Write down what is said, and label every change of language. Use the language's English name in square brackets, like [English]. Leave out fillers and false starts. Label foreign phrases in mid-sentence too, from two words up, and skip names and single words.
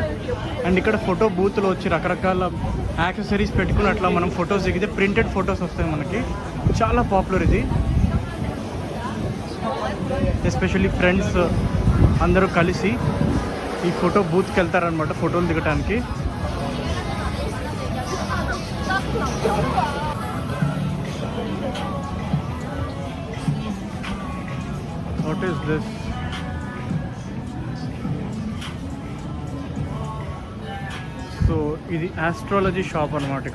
[Telugu] అండ్ ఇక్కడ [English] photo booth [Telugu] వచ్చి రకరకాల యాక్సెసరీస్ పెట్టుకుని అట్లా మనం ఫొటోస్ దిగితే [English] printed photos [Telugu] వస్తాయి మనకి. చాలా పాపులర్ ఇది. ఎస్పెషల్లీ ఫ్రెండ్స్ అందరూ కలిసి ఈ [English] photo booth [Telugu] వెళ్తారనమాట ఫోటోలు దిగటానికి. [English] What is this? [Telugu] సో ఇది [English] astrology shop [Telugu] అనమాట ఇక్కడ.